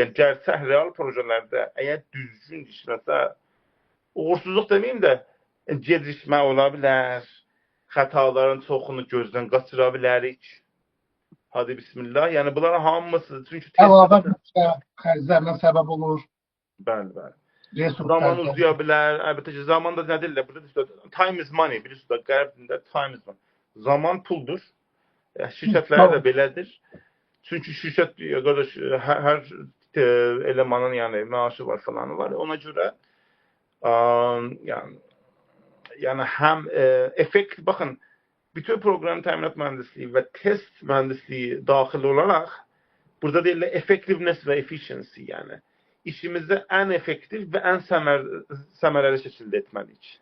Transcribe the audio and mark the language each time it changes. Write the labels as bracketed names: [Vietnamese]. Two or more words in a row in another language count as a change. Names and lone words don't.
[Azerbaijani] Yəni gerçək real projelərdə əgər düzgün işləsə, uğursuzluq deməyim də, gecikmə ola bilər, xətaların çoxunu gözdən qaçıra bilərik. Hadi bismillah. Yəni bunların hamısı çünki əlavə xərclərlə səbəb olur. Bəli, bəli. Zaman uzaya bilər. Əlbəttə ki, zaman da nə deyirlər? Burada [English] time is money. [Azerbaijani] Bilirsiniz də qərb dilində [English] time is money. [Azerbaijani] Zaman puldur. Şirkətlərə də belədir. Çünki şirkət qardaş hər elemanın yani maaşı var falan var. [Turkish] Ona göre yani hem efekt bakın bütün program teminat mühendisliği ve test mühendisliği dahil olarak burada değil de effectiveness ve efficiency yani işimizi en efektif ve en səmərəli şekilde etmeliyiz.